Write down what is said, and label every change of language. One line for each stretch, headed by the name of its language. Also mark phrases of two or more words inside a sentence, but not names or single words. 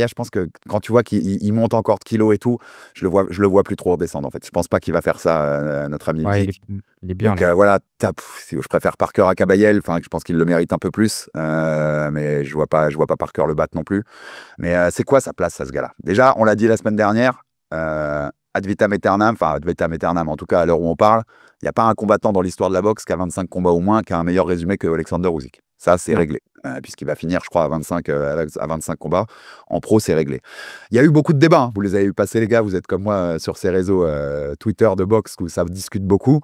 French: Je pense que quand tu vois qu'il monte encore de kilos et tout, je le vois plus trop redescendre en fait. Je pense pas qu'il va faire ça, notre ami. Ouais, il est bien. Donc voilà, je préfère Parker à Kabayel. Enfin, je pense qu'il le mérite un peu plus, mais je vois pas Parker le battre non plus. Mais c'est quoi sa place à ce gars-là? Déjà, on l'a dit la semaine dernière.
Latin: Ad vitam aeternam, enfin ad vitam aeternam,
French: en tout cas à l'heure où on parle, il n'y a pas un combattant dans l'histoire de la boxe qui a 25 combats au moins qui a un meilleur résumé que Alexander Usyk. Ça, c'est réglé, puisqu'il va finir, je crois, à 25 combats. En pro, c'est réglé. Il y a eu beaucoup de débats, hein. Vous les avez eu passer, les gars. Vous êtes comme moi sur ces réseaux Twitter de boxe où ça discute beaucoup.